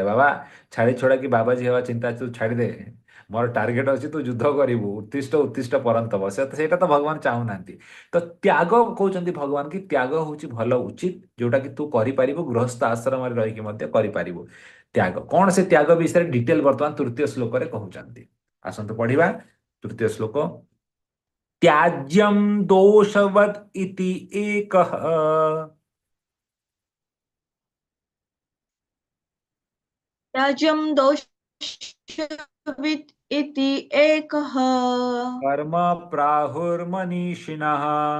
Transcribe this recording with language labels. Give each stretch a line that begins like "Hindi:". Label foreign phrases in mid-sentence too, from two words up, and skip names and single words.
Odia: ବାବା ଛାଡ଼ି ଛୁଡ଼ାକି ବାବାଜୀ ହେବା ଚିନ୍ତା ତୁ ଛାଡ଼ିଦେ ମୋର ଟାର୍ଗେଟ ଅଛି ତୁ ଯୁଦ୍ଧ କରିବୁ
Sanskrit: ଉତ୍ତିଷ୍ଟ ଉତ୍ତିଷ୍ଟ ପରନ୍ତପ
Odia: ସେଇଟା ତ ଭଗବାନ ଚାହୁଁନାହାନ୍ତି ତ ତ୍ୟାଗ କହୁଛନ୍ତି ଭଗବାନ କି ତ୍ୟାଗ ହଉଛି ଭଲ ଉଚିତ ଯୋଉଟା କି ତୁ କରିପାରିବୁ ଗୃହସ୍ଥ ଆଶ୍ରମରେ ରହିକି ମଧ୍ୟ କରିପାରିବୁ ତ୍ୟାଗ କଣ ସେ ତ୍ୟାଗ ବିଷୟରେ ଡିଟେଲ ବର୍ତ୍ତମାନ ତୃତୀୟ ଶ୍ଲୋକରେ କହୁଛନ୍ତି ଆସନ୍ତୁ ପଢିବା ତୃତୀୟ ଶ୍ଲୋକ
Sanskrit: त्याज्यं दोषवद् इति एकः त्याज्यं दोषवित् इति एकः कर्म प्राहुर्मनीषिणः